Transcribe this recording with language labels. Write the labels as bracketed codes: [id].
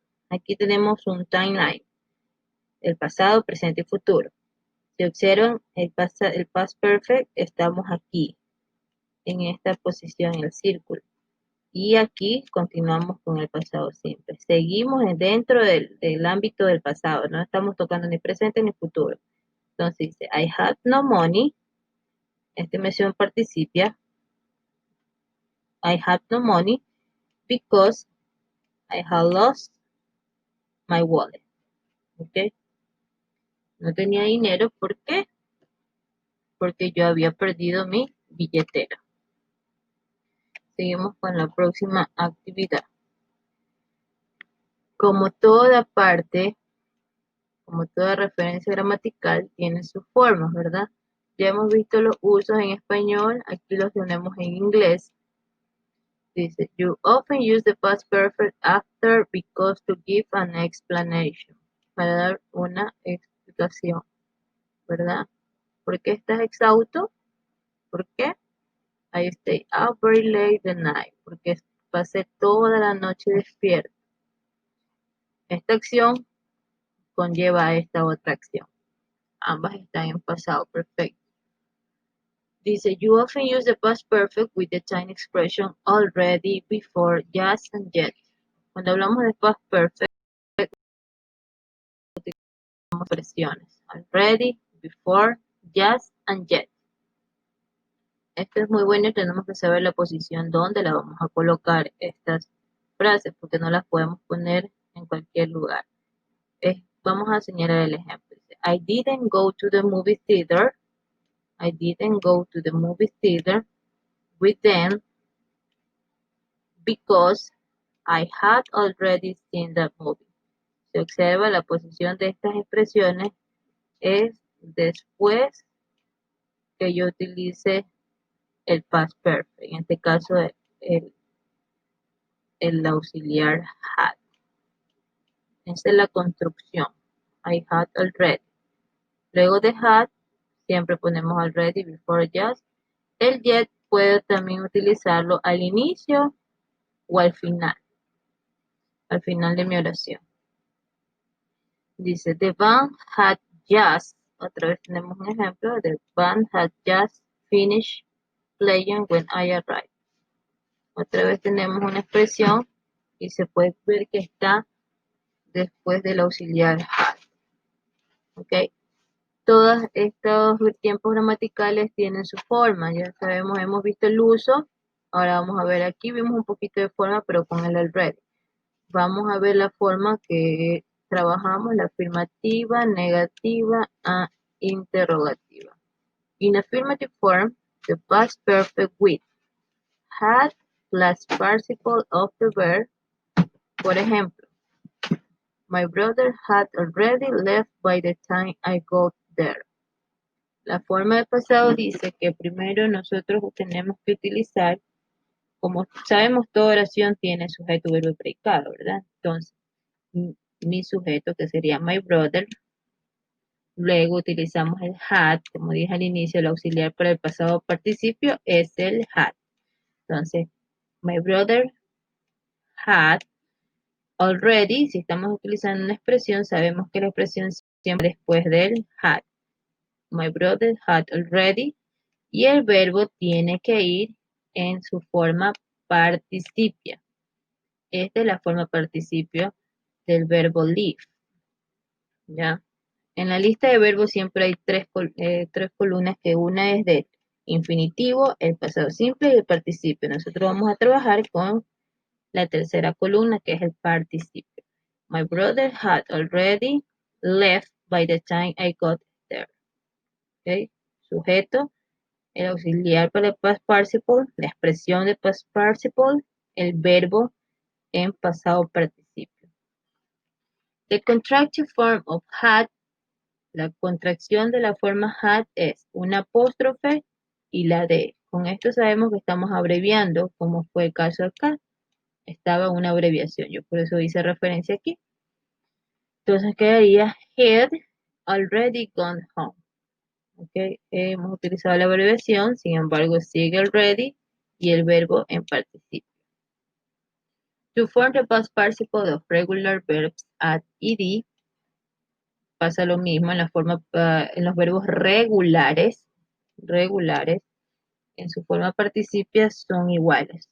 [es] Aquí tenemos un timeline. El pasado, presente y futuro. Si observan el past perfect, estamos aquí, en esta posición, en el círculo. Y aquí continuamos con el pasado simple. Seguimos dentro del ámbito del pasado. No estamos tocando ni presente ni futuro. Entonces dice, [en] I have no money. [es] Esta mención participia. [en] I have no money because I have lost my wallet. [es] ¿Ok? No tenía dinero. ¿Por qué? Porque yo había perdido mi billetera. Seguimos con la próxima actividad. Como toda parte, como toda referencia gramatical, tiene sus formas, ¿verdad? Ya hemos visto los usos en español, aquí los tenemos en inglés. [en] Dice, you often use the past perfect after because to give an explanation. [es] Para dar una explicación, ¿verdad? ¿Por qué estás exhausto? ¿Por qué? [en] I stay up very late the night. [es] Porque pasé toda la noche despierto. Esta acción conlleva a esta otra acción. Ambas están en pasado perfecto. [en] Dice, you often use the past perfect with the time expression already, before, just, and yet. [es] Cuando hablamos de past perfect, utilizamos expresiones. [en] Already, before, just, and yet. [es] Esto es muy bueno y tenemos que saber la posición donde la vamos a colocar estas frases, porque no las podemos poner en cualquier lugar. Vamos a señalar el ejemplo. [en] I didn't go to the movie theater. I didn't go to the movie theater with them because I had already seen the movie. [es] Se observa la posición de estas expresiones es después que yo utilice el past perfect. En este caso, el auxiliar had. Esa es la construcción. [en] I had already. [es] Luego de had, siempre ponemos already, before, just. El yet puedo también utilizarlo al inicio o al final de mi oración. [en] Dice, the band had just, [es] otra vez tenemos un ejemplo, [en] the band had just finished playing when I arrived. [es] Otra vez tenemos una expresión y se puede ver que está después del auxiliar had. ¿Ok? Todos estos tiempos gramaticales tienen su forma, ya sabemos, hemos visto el uso. Ahora vamos a ver aquí, vimos un poquito de forma, pero con el already. Vamos a ver la forma que trabajamos, la afirmativa, negativa, interrogativa. [en] In affirmative form, the past perfect with had plus participle of the verb. [es] Por ejemplo, [en] my brother had already left by the time I got there. [es] La forma de pasado dice que primero nosotros tenemos que utilizar, como sabemos, toda oración tiene sujeto, verbo y predicado, ¿verdad? Entonces, mi sujeto, que sería [en] my brother, [es] luego utilizamos el had, como dije al inicio, el auxiliar para el pasado participio es el had. Entonces, [en] my brother had already, [es] si estamos utilizando una expresión, sabemos que la expresión siempre después del had. [en] My brother had already, [es] y el verbo tiene que ir en su forma participia. Esta es la forma participio del verbo live. ¿Ya? En la lista de verbos siempre hay tres columnas, que una es de infinitivo, el pasado simple y el participio. Nosotros vamos a trabajar con la tercera columna, que es el participio. [en] My brother had already left by the time I got there. ¿Okay? [es] Sujeto, el auxiliar para el past participle, la expresión de past participle, el verbo en pasado participio. [en] The contractive form of had, [es] la contracción de la forma had es una apóstrofe y la D. Con esto sabemos que estamos abreviando, como fue el caso acá. Estaba una abreviación, yo por eso hice referencia aquí. Entonces quedaría [en] had already gone home. Okay. [es] Hemos utilizado la abreviación, sin embargo sigue el ready y el verbo en participio. [en] To form the past participle of regular verbs at ed, [es] pasa lo mismo en la forma, en los verbos regulares, en su forma participia son iguales.